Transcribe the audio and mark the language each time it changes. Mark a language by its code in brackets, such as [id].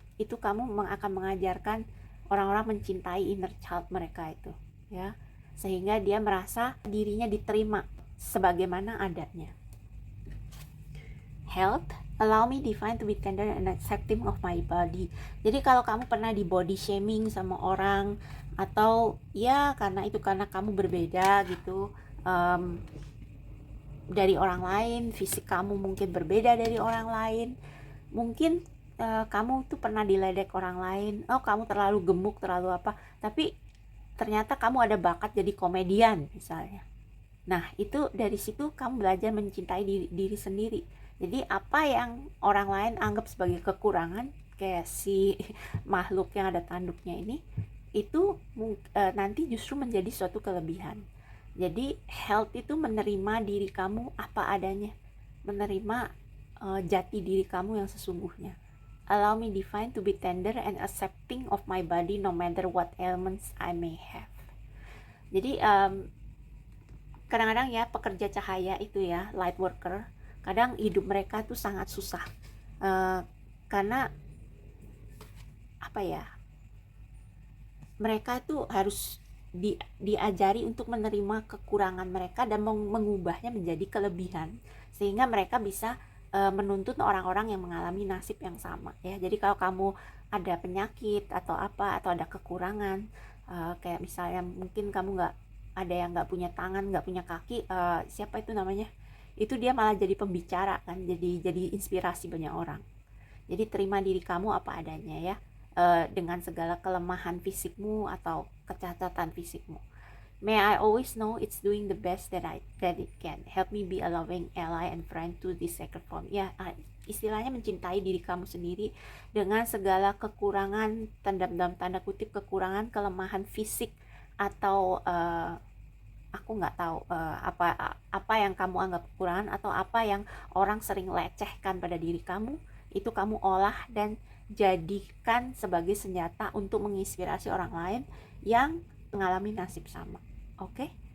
[id] Itu kamu akan mengajarkan orang-orang mencintai inner child mereka itu, ya, sehingga dia merasa dirinya diterima sebagaimana adanya. [en] Health, allow me define to be tender and accepting of my body. [id] Jadi kalau kamu pernah di body shaming sama orang, atau ya karena kamu berbeda gitu dari orang lain, fisik kamu mungkin berbeda dari orang lain, mungkin kamu tuh pernah diledek orang lain, oh kamu terlalu gemuk, terlalu apa, tapi ternyata kamu ada bakat jadi komedian misalnya. Nah itu dari situ kamu belajar mencintai diri sendiri. Jadi apa yang orang lain anggap sebagai kekurangan, kayak si makhluk yang ada tanduknya ini, itu nanti justru menjadi suatu kelebihan. Jadi health itu menerima diri kamu apa adanya, menerima jati diri kamu yang sesungguhnya. [en] Allow me define to be tender and accepting of my body no matter what ailments I may have. [id] Jadi kadang-kadang ya pekerja cahaya itu ya, light worker, kadang hidup mereka tuh sangat susah karena apa ya, mereka tuh harus diajari untuk menerima kekurangan mereka dan mengubahnya menjadi kelebihan, sehingga mereka bisa menuntut orang-orang yang mengalami nasib yang sama ya. Jadi kalau kamu ada penyakit atau apa, atau ada kekurangan, kayak misalnya mungkin kamu ada yang nggak punya tangan, nggak punya kaki, siapa itu namanya, itu dia malah jadi pembicara kan, jadi inspirasi banyak orang. Jadi terima diri kamu apa adanya ya, dengan segala kelemahan fisikmu atau kecacatan fisikmu. [en] May I always know it's doing the best that it can. Help me be a loving ally and friend to this sacred form. [id] Ya, istilahnya mencintai diri kamu sendiri dengan segala kekurangan, dalam tanda kutip kekurangan, kelemahan fisik, atau aku nggak tahu apa yang kamu anggap kekurangan, atau apa yang orang sering lecehkan pada diri kamu, itu kamu olah dan jadikan sebagai senjata untuk menginspirasi orang lain yang mengalami nasib sama. Oke?